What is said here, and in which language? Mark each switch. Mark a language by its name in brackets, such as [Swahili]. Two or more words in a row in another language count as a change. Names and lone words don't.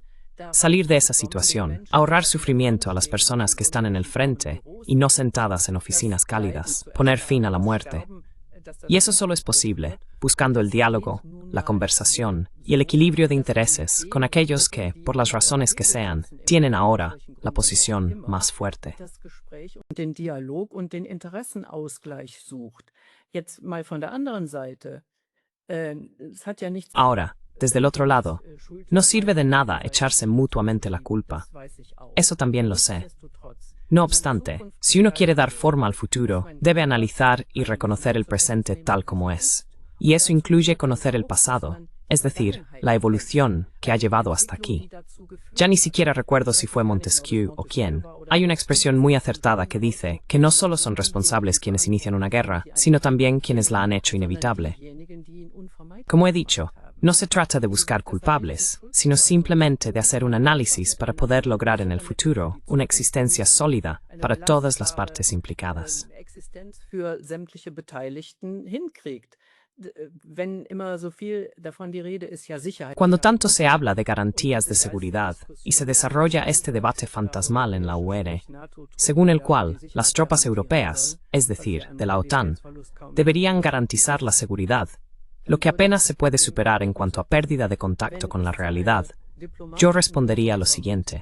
[Spanish] Salir de esa situación, ahorrar sufrimiento a las personas que están en el frente y no sentadas en oficinas cálidas, poner fin a la muerte. Y eso solo es posible buscando el diálogo, la conversación y el equilibrio de intereses con aquellos que, por las razones que sean, tienen ahora la posición más fuerte. [German] das Gespräch und den Dialog und den Interessenausgleich sucht. Jetzt mal von der anderen Seite. Es hat ja nichts. [Spanish] Ahora, desde el otro lado, no sirve de nada echarse mutuamente la culpa. Eso también lo sé. No obstante, si uno quiere dar forma al futuro, debe analizar y reconocer el presente tal como es. Y eso incluye conocer el pasado, es decir, la evolución que ha llevado hasta aquí. Ya ni siquiera recuerdo si fue Montesquieu o quién. Hay una expresión muy acertada que dice que no solo son responsables quienes inician una guerra, sino también quienes la han hecho inevitable. Como he dicho, no se trata de buscar culpables, sino simplemente de hacer un análisis para poder lograr en el futuro una existencia sólida para todas las partes implicadas. [German] Existenz für sämtliche Beteiligten hinkriegt. Wenn immer so viel davon die Rede ist, ja Sicherheit. [Spanish] Cuando tanto se habla de garantías de seguridad y se desarrolla este debate fantasmal en la UE, según el cual las tropas europeas, es decir, de la OTAN, deberían garantizar la seguridad, lo que apenas se puede superar en cuanto a pérdida de contacto con la realidad, yo respondería lo siguiente.